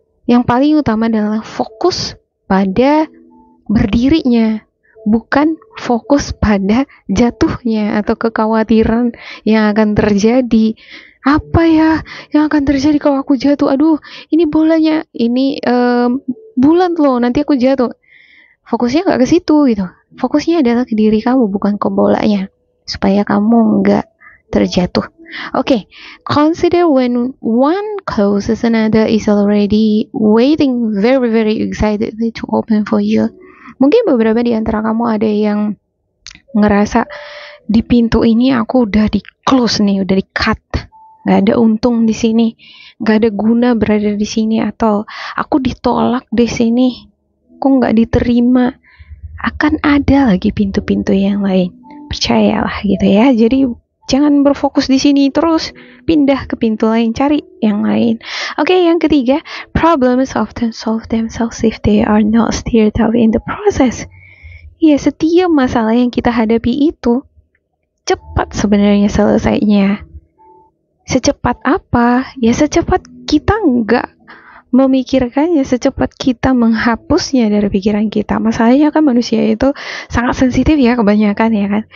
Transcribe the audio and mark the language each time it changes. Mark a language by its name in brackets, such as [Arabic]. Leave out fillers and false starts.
[Indonesian] Yang paling utama adalah fokus pada berdirinya, bukan fokus pada jatuhnya atau kekhawatiran yang akan terjadi. Apa ya yang akan terjadi kalau aku jatuh? Aduh, ini bolanya, ini bulan loh, nanti aku jatuh. Fokusnya nggak ke situ gitu. Fokusnya adalah ke diri kamu, bukan ke bolanya, supaya kamu nggak terjatuh. [English] Okay, consider when one closes, another is already waiting very very excitedly to open for you. [Indonesian] Mungkin beberapa di antara kamu ada yang ngerasa di pintu ini aku udah di close nih, udah di cut, nggak ada untung di sini, nggak ada guna berada di sini, atau aku ditolak di sini, kok nggak diterima. Akan ada lagi pintu-pintu yang lain, percayalah gitu ya. Jadi jangan berfokus di sini terus, pindah ke pintu lain, cari yang lain. [English] Okay, [Indonesian] yang ketiga, [English] problems often solve themselves if they are not stirred up in the process. [Indonesian] Ya, setiap masalah yang kita hadapi itu cepat sebenarnya selesainya. Secepat apa? Ya secepat kita nggak memikirkannya secepat kita menghapusnya dari pikiran kita. Masalahnya kan manusia itu sangat sensitif ya kebanyakan ya kan.